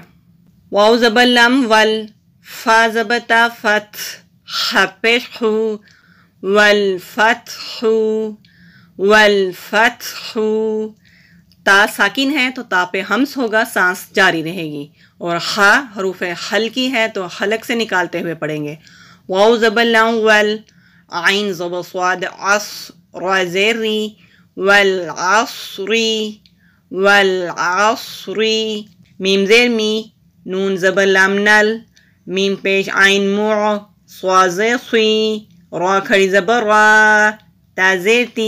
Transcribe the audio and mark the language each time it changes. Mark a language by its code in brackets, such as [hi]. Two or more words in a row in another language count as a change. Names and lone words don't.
[ur] واو زبر لام ول، فا زبر تا فتح، ح پیش حو، [ar] والفتح والفتح. [ur] تا ساکن ہے تو تا پہ ہمس ہوگا، سانس جاری رہے گی. اور خا حروف حلقی ہے تو حلق سے نکالتے ہوئے پڑھیں گے. واو زبر لام ول، عین زبر صاد عص، را زیر ری، [ar] والعصری والعصری. [ur] میم زیر می، نون زبر لام نل، میم پیش عین مع، صا زیر سی، را کھڑی زبر را، تا زیر تی.